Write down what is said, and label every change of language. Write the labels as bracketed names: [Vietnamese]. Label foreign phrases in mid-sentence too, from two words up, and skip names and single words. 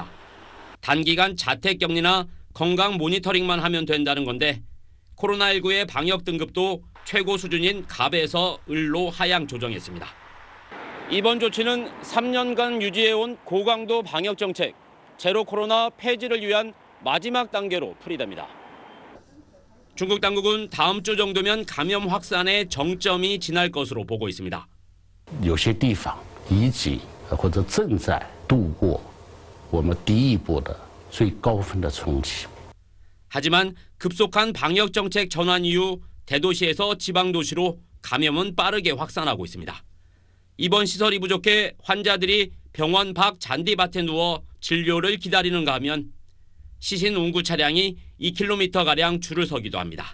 [Korean] 단기간 자택 격리나 건강 모니터링만 하면 된다는 건데 코로나19의 방역 등급도 최고 수준인 갑에서 을로 하향 조정했습니다. 이번 조치는 3년간 유지해온 고강도 방역 정책, 제로 코로나 폐지를 위한 마지막 단계로 풀이됩니다. 중국 당국은 다음 주 정도면 감염 확산의 정점이 지날 것으로 보고 있습니다. [Chinese] 有些地方已经或者正在度过我们第一波的最高峰的冲击。 [Korean] 하지만 급속한 방역 정책 전환 이후 대도시에서 지방도시로 감염은 빠르게 확산하고 있습니다. 입원 시설이 부족해 환자들이 병원 밖 잔디밭에 누워 진료를 기다리는가 하면 시신 운구 차량이 2km가량 줄을 서기도 합니다.